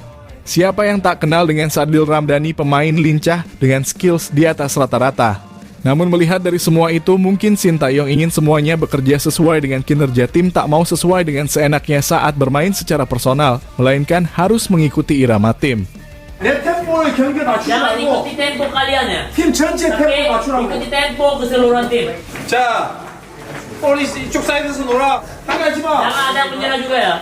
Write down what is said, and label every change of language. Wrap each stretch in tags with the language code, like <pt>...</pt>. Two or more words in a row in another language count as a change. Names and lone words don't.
<id>Siapa yang tak kenal dengan Sadil Ramdhani, pemain lincah dengan skills di atas rata-rata. Namun melihat dari semua itu, mungkin Shin Tae-yong ingin semuanya bekerja sesuai dengan kinerja tim, tak mau sesuai dengan seenaknya saat bermain secara personal, melainkan harus mengikuti irama tim.</id> <ko>내 템포의 경기에 맞추지</ko> <id>Jangan</id> <ko>말고</ko> <id>ikuti tempo kalian ya.</id> <ko>팀 전체</ko> <id>Tapi</id> <ko>템포 맞추라고.</ko> <id>ikuti tempo keseluruhan tim.</id> <ko>자, 우리 이쪽 사이드에서 놀아. 나가지 마.</ko> <id>Jangan ada menyerah juga ya.</id>